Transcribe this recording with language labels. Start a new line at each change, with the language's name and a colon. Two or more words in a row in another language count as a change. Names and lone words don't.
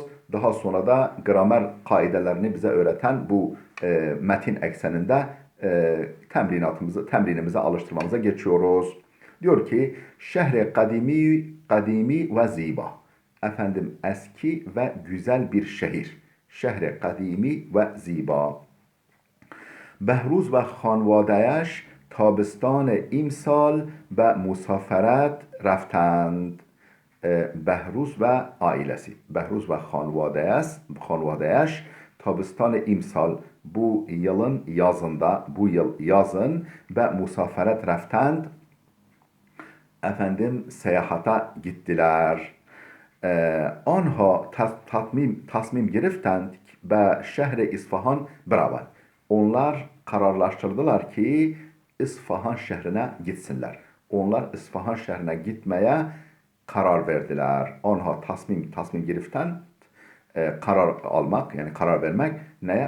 Turkish: Daha sonra da gramer kaidelerini bize öğreten bu metin ekseninde temrinimize alıştırmamıza geçiyoruz. Diyor ki
Persian: شهر قدیمی و زیبا.
Turkish: Efendim eski ve güzel bir şehir.
Persian: شهر قدیمی و زیبا. بهروز و خانواده‌اش تابستان امسال به مسافرت رفتند.
Turkish: بهروز و ailesi. Behruz ve
Persian: خانواده‌اش تابستان امسال
Turkish: bu yılın yazında, bu yıl yazın ve
Persian: مسافرت رفتند.
Turkish: Efendim seyahata gittiler.
Persian: آنها تصمیم گرفتند به şehre İsfahan beraber.
Turkish: Onlar kararlaştırdılar ki İsfahan şehrine gitsinler. Onlar İsfahan şehrine gitmeye karar verdiler.
Persian: آنها تصمیم گرفتن
Turkish: karar almak, yani karar vermek neye?